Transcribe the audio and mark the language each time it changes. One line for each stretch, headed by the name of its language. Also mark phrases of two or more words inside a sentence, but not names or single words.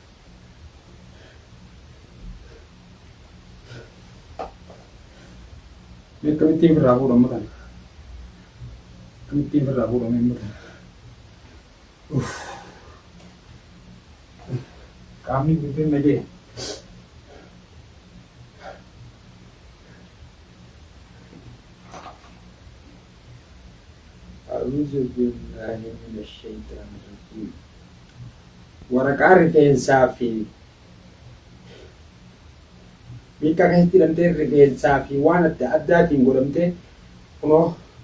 Oromo: Mee akkamittiin firraa fuudhamu kana? Akkamittiin firraa fuudhamu hin mutan? Kami guddin nagee.
Arabic: أعوذ بالله من الشيطان الرجيم.
Oromo: Waraqaa rifeensaa fi miika keessatti hidhamtee rifeensaa fi waan adda addaatiin godhamtee kunoo